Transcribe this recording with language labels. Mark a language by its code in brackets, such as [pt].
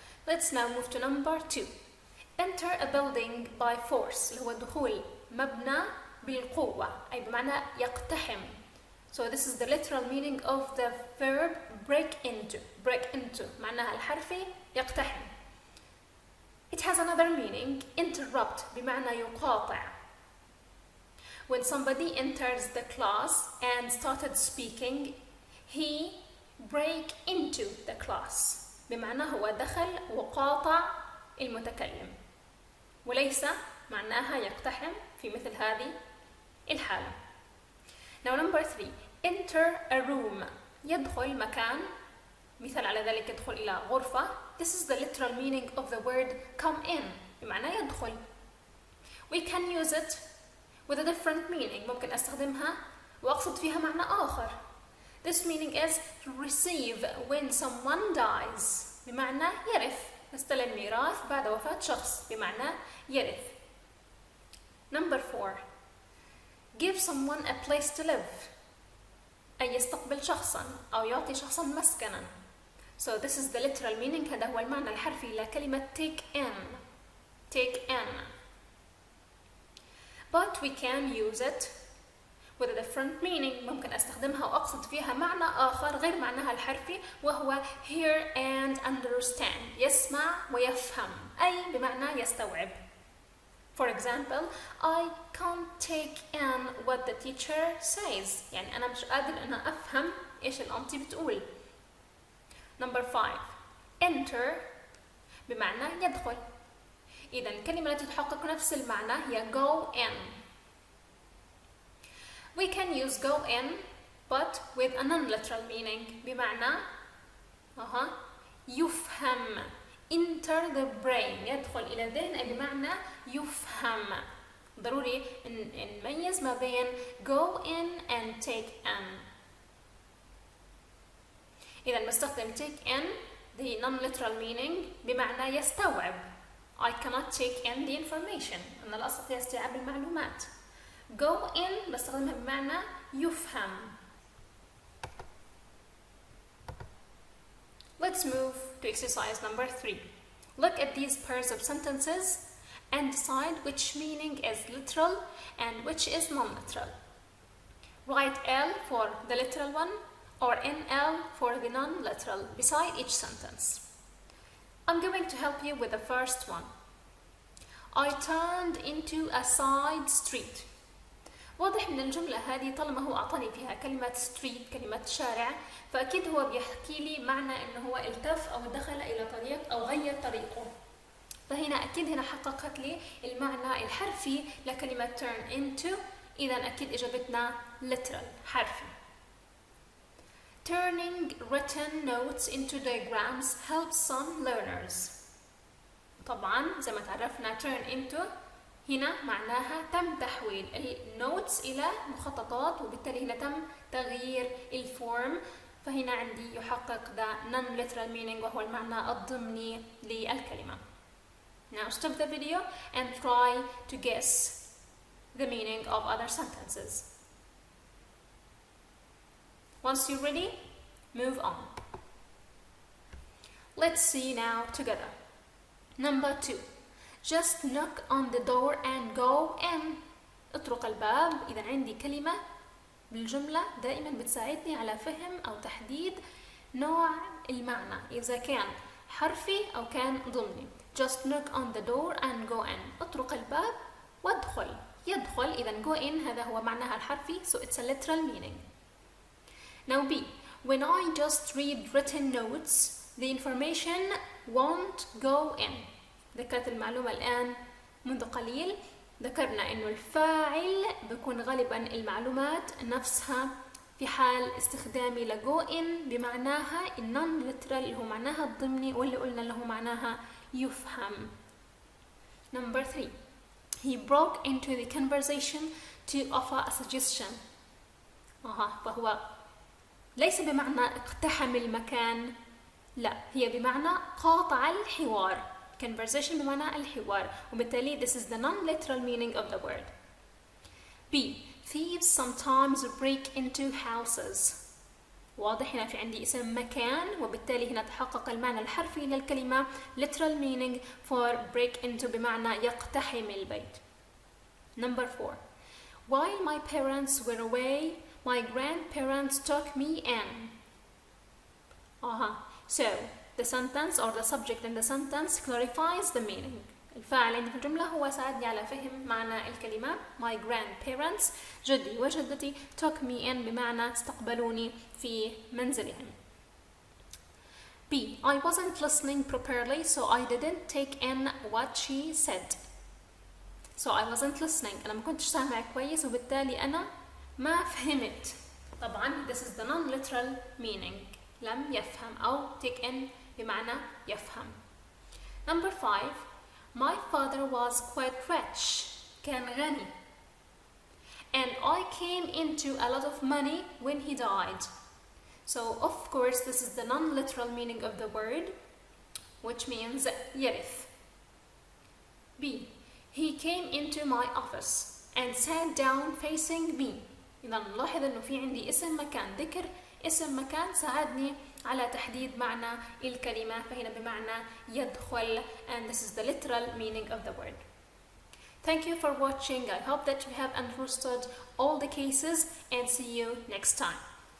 [en] Let's now move to number 2. Enter a building by force. [ar] اللي هو دخول مبنى بالقوة أي بمعنى يقتحم. [en] So this is the literal meaning of the verb break into. [ar] Break into معناها الحرفي يقتحم. [en] It has another meaning, interrupt [ar] بمعنى يقاطع. [en] When somebody enters the class and started speaking, he break into the class [ar] بمعنى هو دخل وقاطع المتكلم وليس معناها يقتحم في مثل هذه الحالة. [en] Now number 3, enter a room. [ar] يدخل مكان، مثال على ذلك يدخل إلى غرفة. [en] This is the literal meaning of the word come in [ar] بمعنى يدخل. [en] We can use it with a different meaning. [ar] ممكن أستخدمها وأقصد فيها معنى آخر. [en] This meaning is to receive when someone dies. [ar] بمعنى يرث، يستلم ميراث بعد وفاة شخص، بمعنى يرث. [en] Number 4. Give someone a place to live. [ar] أي يستقبل شخصا أو يعطي شخصا مسكنا. [en] So this is the literal meaning. [ar] هذا هو المعنى الحرفي لكلمة take in. [en] Take in. But we can use it with a different meaning. [ar] ممكن أستخدمها وأقصد فيها معنى آخر غير معناها الحرفي، وهو [en] hear and understand. [ar] يسمع ويفهم، أي بمعنى يستوعب. [en] For example, I can't take in what the teacher says. [ar] يعني أنا مش قادر أنا أفهم إيش الأنتي بتقول. [en] Number 5. [ar] Enter بمعنى يدخل. إذا الكلمة التي تحقق نفس المعنى هي go in. [en] We can use go in but with a non-literal meaning. [ar] بمعنى يفهم. [en] Enter the brain. [ar] يدخل إلى الذهن أي بمعنى يفهم. ضروري نميز ما بين go in and take in. إذا بستخدم [en] take in the non-literal meaning [ar] بمعنى يستوعب. [en] I cannot take in the information. [ar] أنا لا أستطيع استيعاب المعلومات. Go in بستخدمها بمعنى يفهم. [en] Let's move to exercise number 3. Look at these pairs of sentences and decide which meaning is literal and which is non-literal. Write L for the literal one or NL for the non-literal beside each sentence. I'm going to help you with the first one. I turned into a side street. [ar] واضح من الجملة هذه طالما هو أعطاني فيها كلمة street، كلمة شارع، فأكيد هو بيحكي لي معنى إنه هو التف أو دخل إلى طريق أو غير طريقه. فهنا أكيد هنا حققت لي المعنى الحرفي لكلمة turn into. إذا أكيد إجابتنا literal حرفي. [en] Turning written notes into diagrams helps some learners. [ar] طبعا زي ما تعرفنا turn into هنا معناها تم تحويل النوتس إلى مخططات، وبالتالي هنا تم تغيير الفورم. فهنا عندي يحقق [en] the non-literal meaning [ar] وهو المعنى الضمني للكلمة. [en] Now stop the video and try to guess the meaning of other sentences. Once you're ready, move on. Let's see now together. Number 2. Just knock on the door and go in. [ar] اطرق الباب. إذا عندي كلمة بالجملة دائما بتساعدني على فهم أو تحديد نوع المعنى إذا كان حرفي أو كان ضمني. [en] Just knock on the door and go in. [ar] اطرق الباب وادخل. يدخل. إذا go in هذا هو معناها الحرفي. [en] So it's a literal meaning. Now B. When I just read written notes, the information won't go in. [ar] ذكرت المعلومة الآن منذ قليل. ذكرنا إنه الفاعل بيكون غالبا المعلومات نفسها في حال استخدامي لجو إن بمعناها non literal اللي هو معناها الضمني واللي قلنا له معناها يفهم. [en] Number 3. He broke into the conversation to offer a suggestion. [ar] فهو ليس بمعنى اقتحم المكان، لا، هي بمعنى قاطع الحوار. [en] Conversation [ar] بمعنى الحوار، وبالتالي [en] this is the non-literal meaning of the word. B. Thieves sometimes break into houses. [ar] واضح هنا في عندي اسم مكان، وبالتالي هنا تحقق المعنى الحرفي للكلمة [en] literal meaning for break into [ar] بمعنى يقتحم البيت. [en] Number 4. While my parents were away, my grandparents took me in. So the sentence or the subject in the sentence clarifies the meaning. [ar] الفاعل عندي في الجملة هو ساعدني على فهم معنى الكلمة. [en] My grandparents [ar] جدي وجدتي [en] took me in [ar] بمعنى استقبلوني في منزلهم. [en] B. I wasn't listening properly so I didn't take in what she said. So I wasn't listening. [ar] أنا ما كنتش سامع كويس وبالتالي أنا ما فهمت. طبعا [en] this is the non-literal meaning. [ar] لم يفهم أو take in بمعنى يفهم. [en] Number 5. My father was quite rich. [ar] كان غني. [en] And I came into a lot of money when he died. So of course this is the non-literal meaning of the word, which means يرث. B. He came into my office and sat down facing me. [ar] إذا نلاحظ إنه في عندي اسم مكان، ذكر اسم مكان ساعدني على تحديد معنى الكلمة، فهنا بمعنى يدخل, [en] and this is the literal meaning of the word. Thank you for watching. I hope that you have understood all the cases and see you next time.